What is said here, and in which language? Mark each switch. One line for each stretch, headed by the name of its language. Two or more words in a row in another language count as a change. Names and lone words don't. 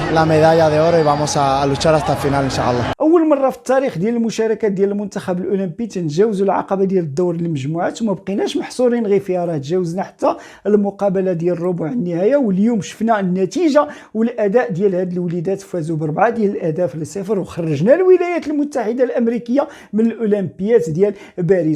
Spanish: la medalla de oro y vamos a luchar hasta el final inshallah.
Arabic: اول مره في التاريخ ديال المشاركات ديال المنتخب الاولمبي تنجاوزوا العقبه ديال الدور المجموعات وما بقيناش محصورين غير فيها، راه تجاوزنا حتى المقابله ديال ربع النهائي. واليوم شفنا النتيجه والاداء ديال هاد الوليدات، فازوا ب4 ديال الاهداف ل0 وخرجنا الولايات المتحده الامريكيه من الاولمبيات ديال باريس.